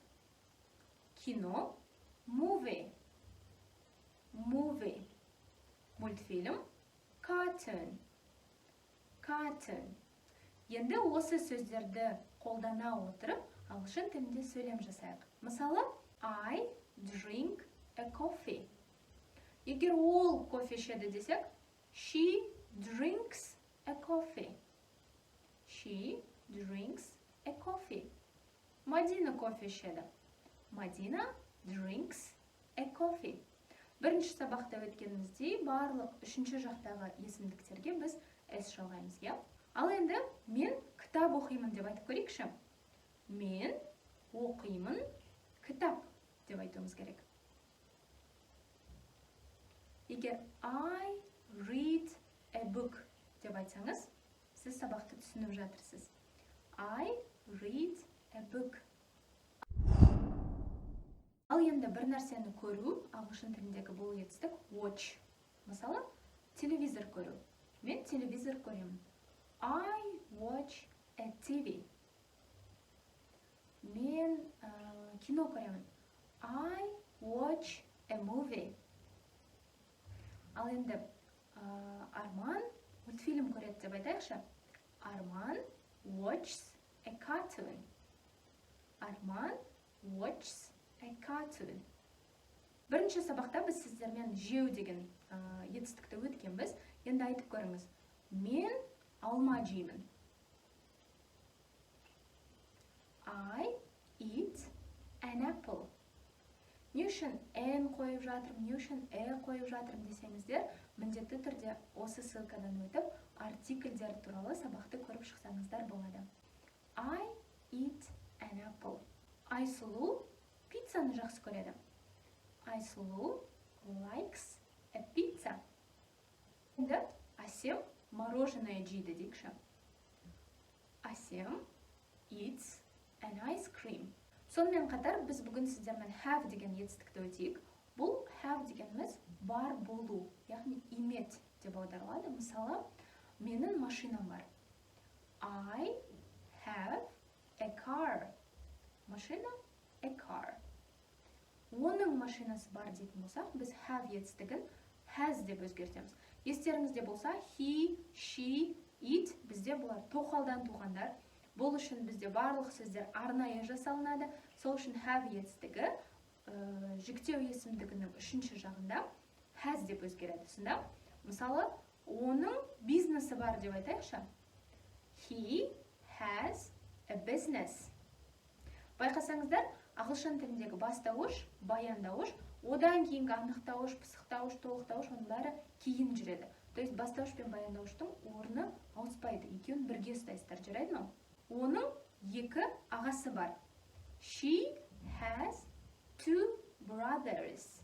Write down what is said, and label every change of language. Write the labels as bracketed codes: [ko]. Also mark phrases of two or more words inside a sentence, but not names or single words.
[kk] Кино, [en] movie, movie. Мультфильм, cartoon, cartoon. [kk] Енді осы сөздерді қолдана отырып, ағылшын тілінде сөйлем жасайық. Мысалы, [en] I drink a coffee. [kk] Егер ол кофе ішеді десек, [en] she drinks a coffee. She drinks a coffee. [kk] Мадина кофе ішеді. [en] Мадина drinks a coffee. [kk] Бірінші сабақта өткеніміздей барлық үшінші жақтағы есімдіктерге біз S жалғаймыз, иә? Ал енді мен кітап оқимын деп айтып көрейікші. Мен оқимын кітап деп айтуымыз керек. Егер [en] I read a book [kk] деп айтсаңыз, сіз сабақты түсініп жатырсыз. [en] I read a book. [kk] Ал енді бір нәрсені көру, ағылшын тіліндегі бұл етістік watch. Мысалы, телевизор көру. Мен телевизор көремін. [en] I watch a TV. [kk] Мен кино көремін. [en] I watch a movie. [kk] Ал енді Арман мультфильм көреді деп айтайықшы. [en] Арман watches a cartoon. Арман watches a cartoon. [kk] Бірінші сабақта біз сіздермен жеу деген етістікті өткенбіз. Енді айтып көріңіз. Мен алма жеймін. [en] I eat an apple. [kk] Не үшін N қойып жатырмын, не үшін қойып жатырмын десеңіздер, міндетті түрде осы ссылкадан өтіп, артикльдер туралы сабақты көріп шықсаңыздар болады. [en] I eat an apple. [kk] Айсұлу пиццаны жақсы көреді. [en] Айсұлу likes a pizza. [kk] Енді Асем мороженое жейді дейікші. [en] Асем eats an ice cream. [kk] Сонымен қатар біз бүгін сіздермен have деген етістікті өтейік. Бұл have дегеніміз бар болу, яғни иметь деп аударылады. Мысалы, менің машинам бар. [en] I have a car. Машина, a car. [kk] Оның машинасы бар дейтін болсақ, біз have етістігін has деп өзгертеміз. Естеріңізде болса, [en] he, she, it [kk] бізде бұлар тоқалдан туғандар. Бұл үшін бізде барлық сөздер арнайы жасалынады. Сол үшін have етістігі жүктеу есімдігінің үшінші жағында has деп өзгереді. Сонда, мысалы, оның бизнесі бар деп айтайықшы. [en] He has a business. [kk] Байқасаңыздар, ағылшын тіліндегі бастауыш, баяндауыш, одан кейінгі анықтауыш, пысықтауыш, толықтауыш, оның бәрі кейін жүреді. [ru] То есть [kk] бастауыш пен баяндауыштың орны ауыспайды. Екеуін бірге ұстайсыздар, жарайды ма? Оның екі ағасы бар. [en] She has two brothers.